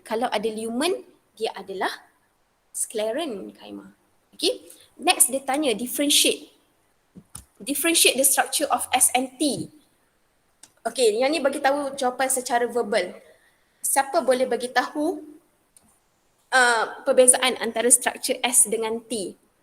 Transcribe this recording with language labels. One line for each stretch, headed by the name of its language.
Malay: Kalau ada lumen, dia adalah sclerenchyma. Okay.
English: Next
Malay: dia tanya
English: differentiate. Differentiate the structure of S and T.
Malay: Okay, yang ni bagi tahu jawapan secara verbal. Siapa boleh bagi tahu perbezaan antara structure S dengan T?